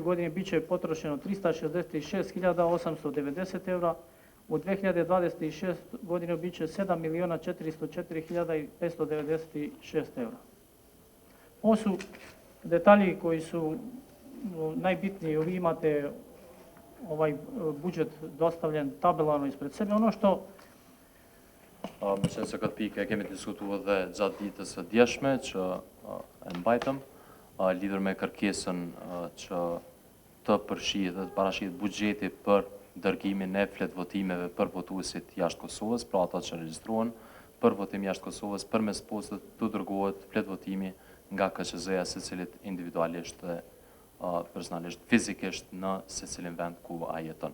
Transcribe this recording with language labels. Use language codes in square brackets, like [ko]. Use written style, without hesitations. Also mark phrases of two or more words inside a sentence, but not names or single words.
[bs] godini bit će potrošeno 366.890 eura, u 2026. godini bit će 7.404.596 eura. Ovo su detalji koji su najbitniji. Vi imate ovaj budžet dostavljen tabelarno ispred sebe. Ono što [sq] Më qenë se këtë pikë e kemi diskutuar dhe gjatë ditës së djeshme që e mbajtëm, lidhur me kërkesën që të përfshihet dhe të parashihet buxheti për dërgimin e fletvotimeve për votuesit jashtë Kosovës, pra ata që regjistruan për votim jashtë Kosovës, përmes postës të dërgohet fletvotimi nga KQZ-ja secilit individualisht dhe personalisht, fizikisht në secilin vend ku ai jeton.